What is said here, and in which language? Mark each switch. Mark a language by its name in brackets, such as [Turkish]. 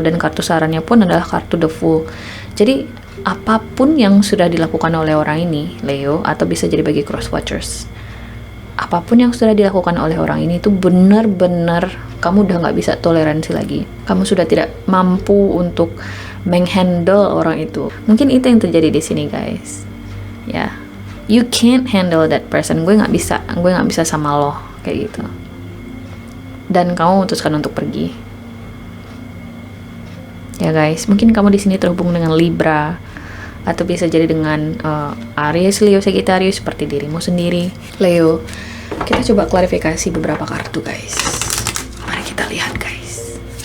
[Indonesian] Dan kartu sarannya pun adalah kartu The Fool. Jadi apapun yang sudah dilakukan oleh orang ini, Leo, atau bisa jadi bagi cross watchers, apapun yang sudah dilakukan oleh orang ini itu benar-benar kamu udah nggak bisa toleransi lagi. Kamu sudah tidak mampu untuk menghandle orang itu. Mungkin itu yang terjadi di sini guys. [English] Ya, you can't handle that person. [Indonesian] Gue nggak bisa sama lo kayak gitu. Dan kamu memutuskan untuk pergi. Ya guys, mungkin kamu di sini terhubung dengan Libra atau bisa jadi dengan Aries, Leo, Sagittarius seperti dirimu sendiri. Leo, kita coba klarifikasi beberapa kartu guys. Mari kita lihat guys.